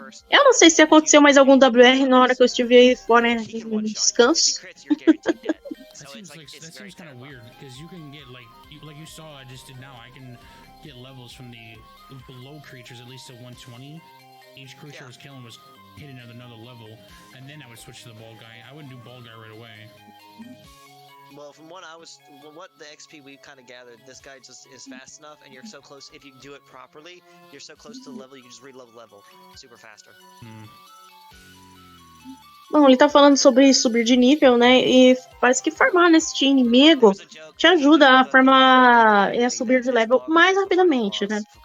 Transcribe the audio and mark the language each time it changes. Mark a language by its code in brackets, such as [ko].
[pt] Eu não sei se aconteceu mais algum WR na hora que eu estive aí fora no descanso. [en] That seems kind of weird because you can get like you saw I just did now. I can get levels from the below creatures at least to 120. Each creature I was killing was hitting at another level, and then I would switch to the ball guy. I wouldn't do ball guy right away. Well, from what the XP we kind of gathered, this guy just is fast enough, and you're so close. If you do it properly, you're so close to the level, you can just reload level super faster. [pt] Bom, ele tá falando sobre subir de nível, né? E parece que farmar nesse inimigo te ajuda a farmar e a subir de level mais rapidamente, né?